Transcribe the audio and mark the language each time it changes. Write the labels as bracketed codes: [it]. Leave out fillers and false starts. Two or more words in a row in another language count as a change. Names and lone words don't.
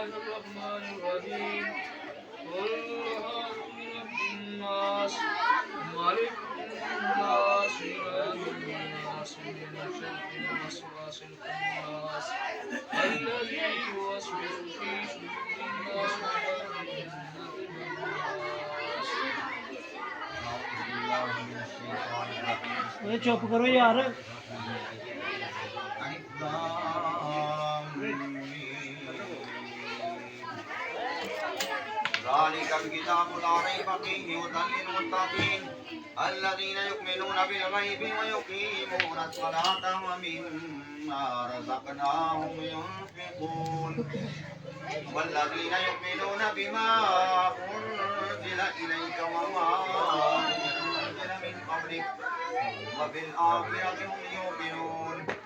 [ar] الرحمن الرحيم قل أعوذ برب الناس ملك الناس إله الناس من شر الوسواس الخناس الذي يوسوس في صدور الناس [hi] चुप करो यार [ar] ذلك الكتاب لا ريب فيه هدى للمتقين الذين يؤمنون بالغيب ويقيمون الصلاة ومما رزقناهم ينفقون والذين يؤمنون بما أنزل إليك وما أنزل من قبلك وبالآخرة هم يوقنون